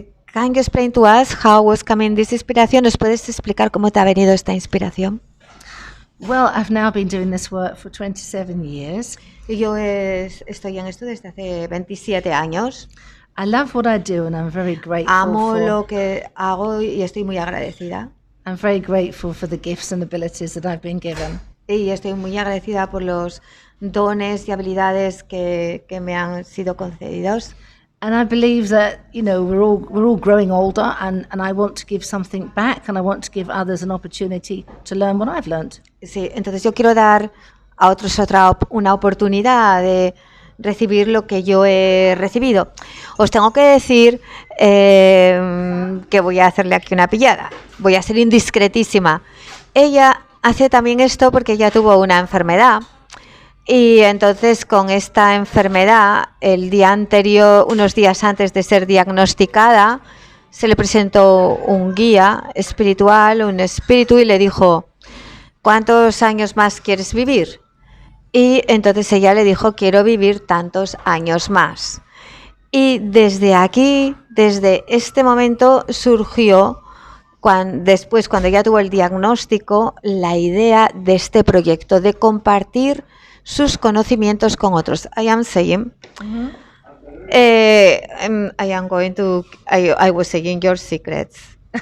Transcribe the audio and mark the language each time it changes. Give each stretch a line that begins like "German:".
English: Can you explain to us how was coming this inspiration?
Spanish: ¿Nos puedes explicar cómo te ha venido esta inspiración?
English: Well, I've now been doing this work for 27 years.
Spanish: Y yo estoy en esto desde hace 27 años.
English: I love what I do and I'm very grateful.
Spanish: Amo lo que hago y estoy muy agradecida.
English: I'm very grateful for the gifts and abilities that I've been given.
Spanish: Y estoy muy agradecida por los dones y habilidades que me han sido concedidos.
English: And I believe that, you know, we're all growing older and I want to give something back and I want to give others an opportunity to learn what I've learned.
Spanish: Sí, entonces yo quiero dar a otros una oportunidad de recibir lo que yo he recibido. Os tengo que decir que voy a hacerle aquí una pillada. Voy a ser indiscretísima. Ella hace también esto porque ella tuvo una enfermedad. Y entonces con esta enfermedad, el día anterior, unos días antes de ser diagnosticada, se le presentó un guía espiritual, un espíritu, y le dijo, ¿cuántos años más quieres vivir? Y entonces ella le dijo, quiero vivir tantos años más. Y desde aquí, desde este momento, surgió, después cuando ella tuvo el diagnóstico, la idea de este proyecto, de compartir sus conocimientos con otros.
English: I am saying, I am going to, I was saying your secrets.